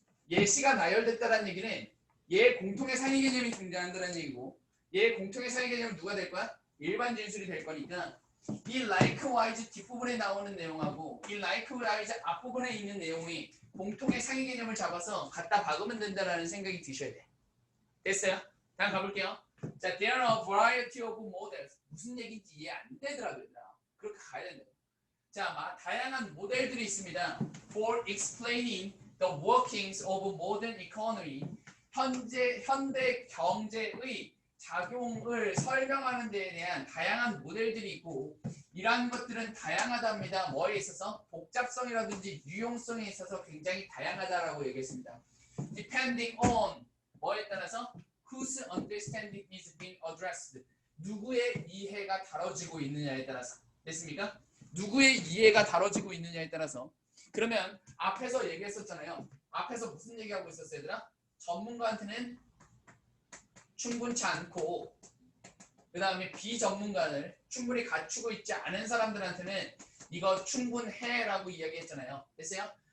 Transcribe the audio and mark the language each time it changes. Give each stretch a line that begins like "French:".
Korean: 예시가 나열됐다는 얘기는 얘 공통의 상위 개념이 등장한다는 얘기고, 얘 공통의 상위 개념은 누가 될 거야? 일반 진술이 될 거니까 이 likewise 뒷부분에 나오는 내용하고 이 likewise 앞부분에 있는 내용이 공통의 상위 개념을 잡아서 갖다 박으면 된다라는 생각이 드셔야 돼. 됐어요? 다음 가볼게요. 자,
English: there are a variety of models.
Korean: 무슨 얘기인지 이해 안 되더라고요. 그렇게 가야 된다. 자, 다양한 모델들이 있습니다.
English: For explaining the workings of modern economy.
Korean: 현대 경제의 작용을 설명하는 데에 대한 다양한 모델들이 있고, 이러한 것들은 다양하답니다. 뭐에 있어서? 복잡성이라든지 유용성에 있어서 굉장히 다양하다라고 얘기했습니다.
English: Depending on
Korean: 뭐에 따라서
English: whose understanding is being addressed.
Korean: 누구의 이해가 다뤄지고 있느냐에 따라서. 됐습니까? 누구의 이해가 다뤄지고 있느냐에 따라서. 그러면 앞에서 얘기했었잖아요. 앞에서 무슨 얘기하고 있었어요, 얘들아? 전문가한테는 충분치 않고, 그 다음에 비전문가를 충분히 갖추고 있지 않은 사람들한테는 이거 충분해라고 이야기했잖아요. 됐어요?